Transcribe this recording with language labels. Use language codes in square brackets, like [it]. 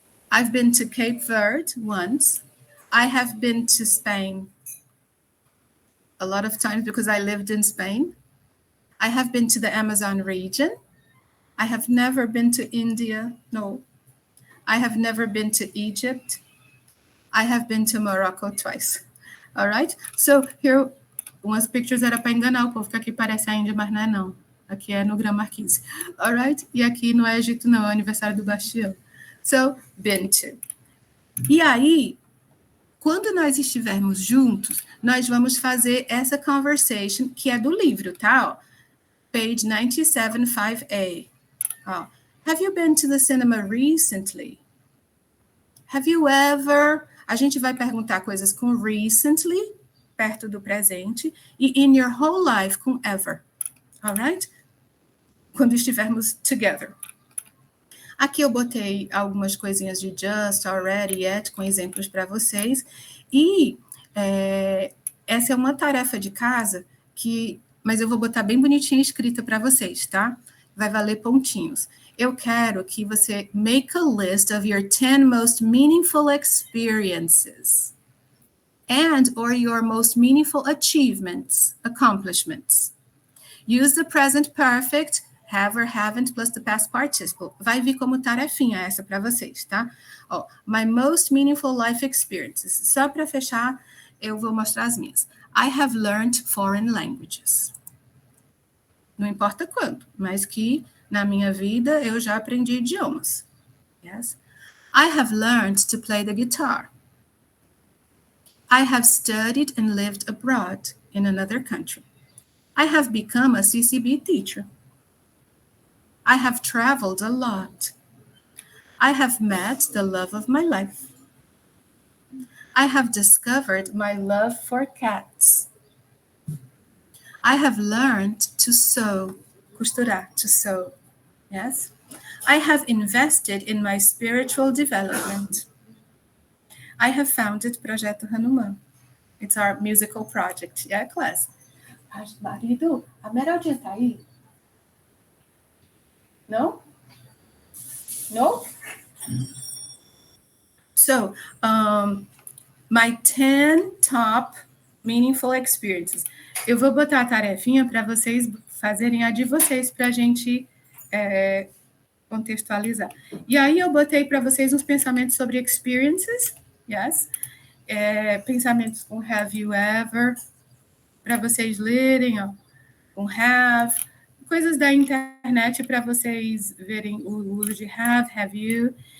[en] I've been to Cape Verde once. I have been to Spain a lot of times because I lived in Spain. I have been to the Amazon region. I have never been to India. No. I have never been to Egypt. I have been to Morocco twice. All right? So here, [pt] umas pictures era para enganar o povo, que aqui parece a Índia, mas não é não. Aqui é no Grã-Marquise. [en] All right? [pt] E aqui não é Egito não, é o aniversário do Bastião. [en] So, been to. [pt] E aí, quando nós estivermos juntos, nós vamos fazer essa conversation, que é do livro, tá? Ó, [en] page 97, 5A. Ó, have you been to the cinema recently? Have you ever... [pt] A gente vai perguntar coisas com recently, perto do presente, e [en] in your whole life [pt] com ever. All right? Quando estivermos together. Aqui eu botei algumas coisinhas de just, already, yet, com exemplos para vocês. E essa é uma tarefa de casa mas eu vou botar bem bonitinha escrita para vocês, tá? Vai valer pontinhos. Eu quero que você [en] make a list of your 10 most meaningful experiences and or your most meaningful accomplishments. Use the present perfect, have or haven't, plus the past participle. [pt] Vai vir como tarefinha essa para vocês, tá? Ó, [en] my most meaningful life experiences. [pt] Só para fechar, eu vou mostrar as minhas. [en] I have learned foreign languages. [pt] Não importa quando, mas que na minha vida eu já aprendi idiomas. [en] Yes. I have learned to play the guitar. I have studied and lived abroad in another country. I have become a CCB teacher. I have traveled a lot. I have met the love of my life. I have discovered my love for cats. I have learned to sew, costurar, to sew. Yes. I have invested in my spiritual development. I have founded Projeto Hanuman. It's our musical project. Yeah, class. [pt] Marido, a Meraldinha tá aí? [en] No? No? So, My 10 top meaningful experiences. [pt] Eu vou botar a tarefinha para vocês fazerem a de vocês, para a gente contextualizar. E aí eu botei para vocês uns pensamentos sobre experiences, yes? Pensamentos com [en] have you ever, [pt] para vocês lerem, ó, com have, coisas da internet para vocês verem o uso de have you.